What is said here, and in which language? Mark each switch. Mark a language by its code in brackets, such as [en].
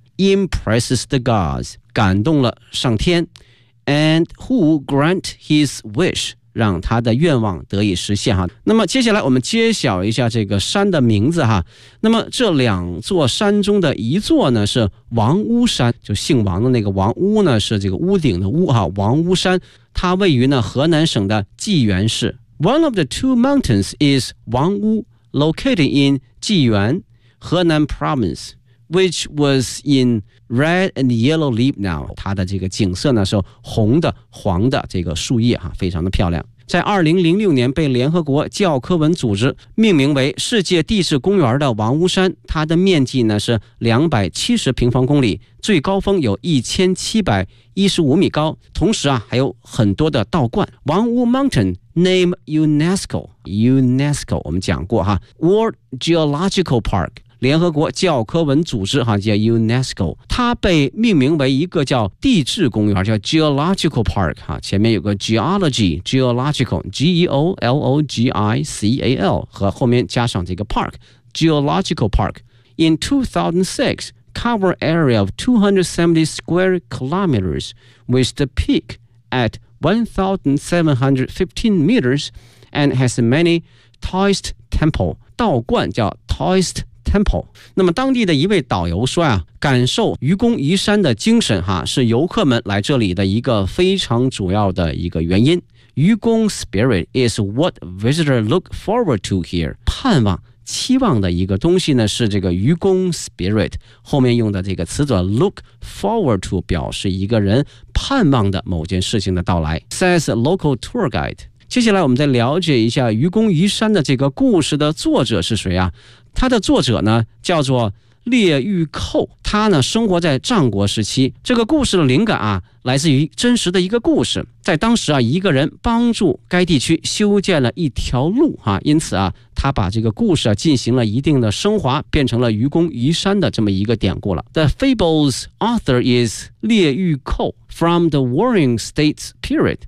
[en] impresses the gods [zh] 感动了上天， [en] and who grant his wish [zh] 让他的愿望得以实现哈。那么接下来我们揭晓一下这个山的名字哈。那么这两座山中的一座呢是王屋山，就姓王的那个王屋呢是这个屋顶的屋哈，王屋山，它位于呢河南省的济源市。 [en] One of the two mountains is 王屋， located in 济源 Henan Province, which was in red and yellow leaf now. [zh] 它的这个景色呢是红的黄的这个树叶哈，非常的漂亮。在2006年被联合国教科文组织命名为世界地质公园的王屋山，它的面积呢是270平方公里，最高峰有1715米高，同时啊还有很多的道观。王屋 Mountain name UNESCO 我们讲过哈， World Geological Park，联合国教科文组织哈，叫 UNESCO， 它被命名为一个叫地质公园，叫 Geological Park 哈，前面有个 Geology， Geological， G-E-O-L-O-G-I-C-A-L 和后面加上这个 Park， Geological Park。 [en] In 2006, cover area of 270 square kilometers with the peak at 1715 meters and has many Taoist temple， [zh] 道观叫 [en] Taoist Temple。 [zh] 那么当地的一位导游说啊，感受愚公移山的精神哈，是游客们来这里的一个非常主要的一个原因。愚公 [en] spirit is what visitors look forward to here， [zh] 盼望期望的一个东西呢是这个愚公 spirit， 后面用的这个词作 look forward to 表示一个人盼望的某件事情的到来， [en] says local tour guide。 [zh] 接下来我们再了解一下愚公移山的这个故事的作者是谁啊。他的作者呢叫做列玉寇，他呢生活在战国时期。这个故事的灵感啊来自于真实的一个故事，在当时啊一个人帮助该地区修建了一条路啊，因此啊他把这个故事啊进行了一定的升华，变成了愚公移山的这么一个典故了。 [en] The fable's author is 列玉寇 from the Warring States period。